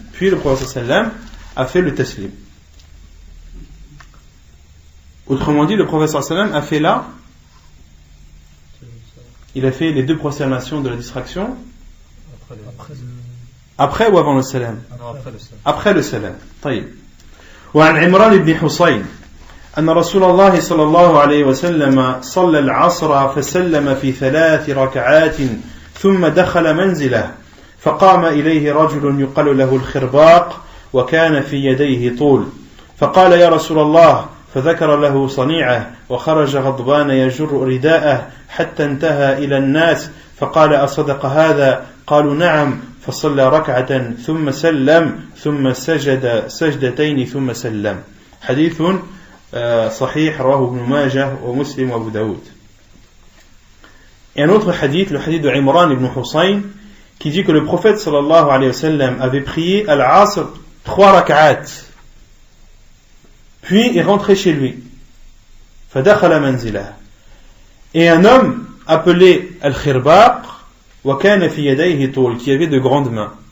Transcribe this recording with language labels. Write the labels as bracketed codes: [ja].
[fr] Puis le prophète sallam a fait le taslim. Autrement dit, le prophète sallam a fait là, il a fait les 2 prosternations de la distraction après ou avant le salam? Après le salam. طيب. [ar] وعن عمران بن حصين أن رسول الله صلى الله عليه وسلم صلى العصر فسلم في 3 ركعات ثم دخل منزله فقام إليه رجل يقال له الخرباق وكان في يديه طول فقال يا رسول الله فذكر له صنيعه وخرج غضبان يجر رداءه حتى انتهى إلى الناس فقال أصدق هذا؟ قالوا نعم. فصلى ركعة ثم سلم ثم سجد سجدتين ثم سلم. حديث صحيح رواه ابن ماجه ومسلم وابو داود. [fr] Et un autre hadith, le hadith de Imran ibn Husayn, qui dit que le prophète sallallahu alayhi wa sallam avait prié al-Asr 3 rak'at. Puis il rentrait chez lui. [ar] فدخل منزله. [fr] Et un homme appelé Al-Khirbaq [ar] wa kana fi yadayhi tul, [fr] qui avait de grandes mains.